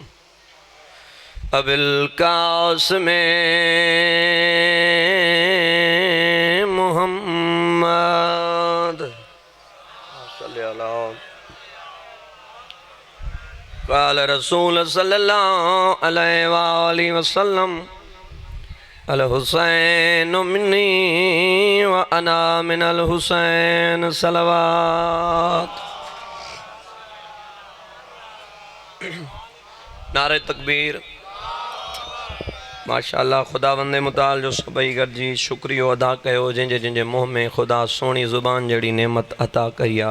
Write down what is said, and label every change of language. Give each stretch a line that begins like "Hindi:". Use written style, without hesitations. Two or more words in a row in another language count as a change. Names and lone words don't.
Arabic: أبي القاسم محمد قال رسول صلى الله عليه وسلم الحسين مني وأنا من الحسين.
Sindhi: सलवात। नारे तकबीर। माशाअल्लाह खुदावंदे मुताल जो सभई गॾिजी शुक्रियो अदा कयो जंहिंजे मुंह में खुदा सोनी ज़ुबान जहिड़ी नेमत अता कई आहे।